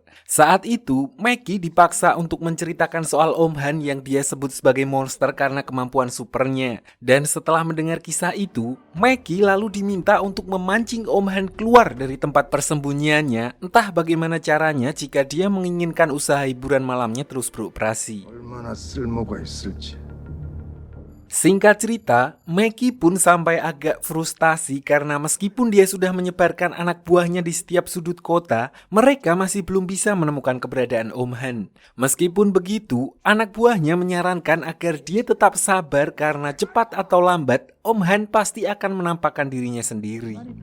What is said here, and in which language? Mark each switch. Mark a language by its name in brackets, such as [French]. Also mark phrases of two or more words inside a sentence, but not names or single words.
[Indonesian] Saat itu, Meki dipaksa untuk menceritakan soal Om Han yang dia sebut sebagai monster karena kemampuan supernya. Dan setelah mendengar kisah itu, Meki lalu diminta untuk memancing Om Han keluar dari tempat persembunyiannya, entah bagaimana caranya jika dia menginginkan usaha hiburan malamnya terus beroperasi. [Korean] 얼마나 쓸모가 있을지. [Indonesian] Singkat cerita, Meki pun sampai agak frustasi karena meskipun dia sudah menyebarkan anak buahnya di setiap sudut kota, mereka masih belum bisa menemukan keberadaan Om Han. Meskipun begitu, anak buahnya menyarankan agar dia tetap sabar karena cepat atau lambat, Om Han pasti akan menampakkan dirinya sendiri.